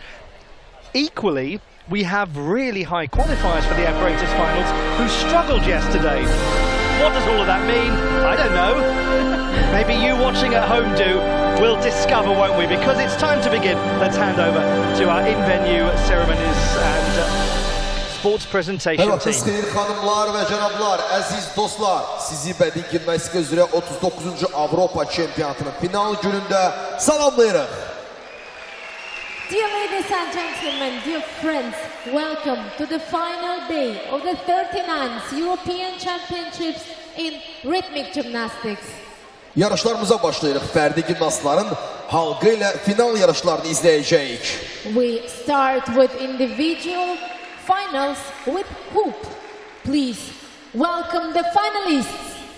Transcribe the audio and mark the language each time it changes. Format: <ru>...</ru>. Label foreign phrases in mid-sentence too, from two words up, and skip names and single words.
<en>Equally, we have really high qualifiers for the apparatus finals who struggled yesterday. What does all of that mean? I don't know. Maybe you watching at home do. We'll discover, won't we? Because it's time to begin. Let's hand over to our in-venue ceremonies and sports presentation team.</en> <az>Evet, hanımlar ve canablar, aziz dostlar, sizi bədii gimnastika üzrə 39. Avropa Çempionatının final günündə salamlayırıq.</az> <en>Dear ladies and gentlemen, dear friends, welcome to the final day of the 39th European Championships in Rhythmic Gymnastics.</en> <az>Yarışlarımıza başlayırıq. Fərdi gimnastların halqı ilə final yarışlarını izləyəcəyik.</az> <en>We start with individual finals with hoop. Please welcome the finalists.</en>